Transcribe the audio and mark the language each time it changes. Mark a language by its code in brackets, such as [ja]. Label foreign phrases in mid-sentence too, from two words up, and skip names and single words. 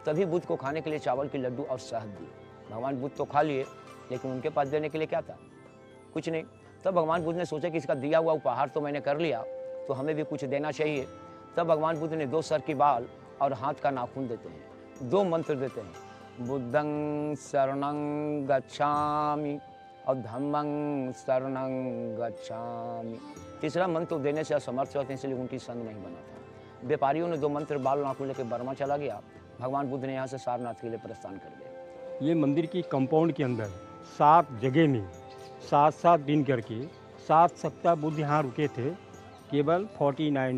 [hi] तभी बुद्ध को खाने के लिए चावल के लड्डू और शहद दिए। भगवान बुद्ध तो खा लिए, लेकिन उनके पास देने के लिए क्या था? कुछ नहीं। तब भगवान बुद्ध ने सोचा कि इसका दिया हुआ उपहार तो मैंने कर लिया, तो हमें भी कुछ देना चाहिए। तब भगवान बुद्ध ने 2 सर की बाल और हाथ का नाखून देते हैं, 2 मंत्र देते हैं, [pi] बुद्धं शरणं गच्छामि और धम्मं शरणं गच्छामि। [hi] तीसरा मंत्र देने से असमर्थ होते हैं, इसलिए उनकी संग नहीं बना था। व्यापारियों ने 2 मंत्र बाल नाखून लेकर बर्मा चला गया। भगवान बुद्ध ने यहाँ से सारनाथ के लिए प्रस्थान कर दिया। ये मंदिर की कंपाउंड के अंदर 7 जगह में 7-7 दिन करके 7 सप्ताह बुद्ध यहाँ रुके थे, केवल 49 डेज।